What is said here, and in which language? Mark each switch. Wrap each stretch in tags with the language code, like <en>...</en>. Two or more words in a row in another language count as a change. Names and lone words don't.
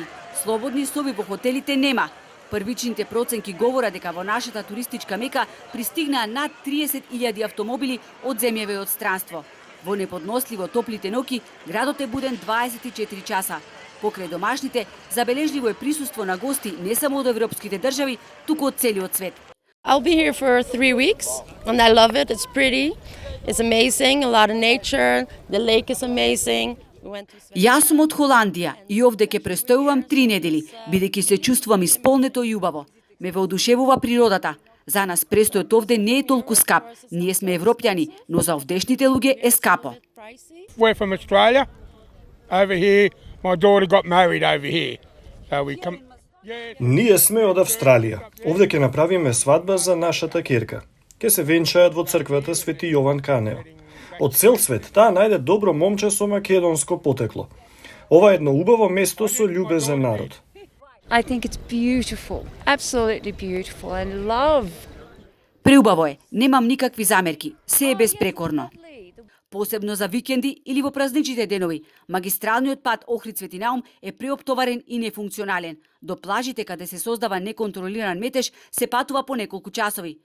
<mk>Слободни соби во хотелите нема. Првичните проценки говорат дека во нашата туристичка мека пристигнаа над 30.000 автомобили од земјаве и од странство. Во неподносливо топлите ноќи градот е буден 24 часа. Покрај домашните, забележливо е присуство на гости не само од европските држави, туку од целиот свет.</mk> <en>I'll be here for 3 weeks and I love it. It's pretty. It's amazing. A lot of nature. The lake is amazing.</en> <mk>Јас сум од Холандија и овде ќе престојувам 3 недели, бидејќи се чувствувам исполнето и убаво. Ме воодушевува природата. За нас престојот овде не е толку скап. Ние сме европјани, но за овдешните луѓе е скапо.</mk> <en>We're from Australia. Over here, my daughter got married over here. So we come.</en> <mk>Ние сме од Австралија. Овде ќе направиме свадба за нашата ќерка. Ќе се венчаат во црквата Свети Јован Канео. Од цел свет таа најде добро момче со македонско потекло. Ова е едно убаво место со љубезен народ.</mk> <en>I think it's beautiful, absolutely beautiful and love.</en> <mk>Преубаво е, немам никакви замерки, се е безпрекорно. Посебно за викенди или во празничните денови, магистралниот пат Охрид Свети Наум е преоптоварен и нефункционален. До плажите каде се создава неконтролиран метеж се патува по неколку часови.</mk>